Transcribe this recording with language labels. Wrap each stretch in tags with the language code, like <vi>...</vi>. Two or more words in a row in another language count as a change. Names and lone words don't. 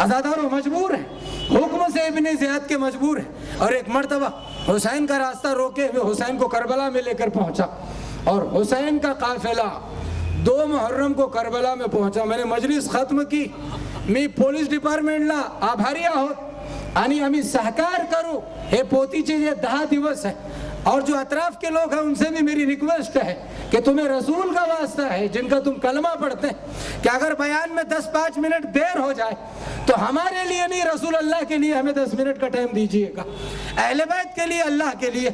<ur>عزادارو مجبور ہے، حکم سے ابن زیاد کے مجبور ہے، اور ایک مرتبہ حسین کا راستہ روکے ہوئے حسین کو کربلا میں لے کر پہنچا، اور حسین کا قافلہ 2 محرم کو کربلا میں پہنچا۔ میں نے مجلس ختم کی،</ur> <mr>मी पोलीस डिपार्टमेंट ला आभारी आहोत आणि आम्ही सहकार करू। हे पोतीचे जे 10 दिवस है,</mr> <ur>اور جو اطراف کے لوگ ہیں ان سے بھی میری ریکویسٹ ہے کہ تمہیں رسول کا واسطہ ہے جن کا تم کلمہ پڑھتے ہیں کہ اگر بیان میں 10-5 منٹ دیر ہو جائے تو ہمارے لیے نہیں، رسول اللہ کے لیے ہمیں 10 منٹ کا ٹائم دیجئے گا، اہل بیت کے لیے، اللہ کے لیے۔</ur>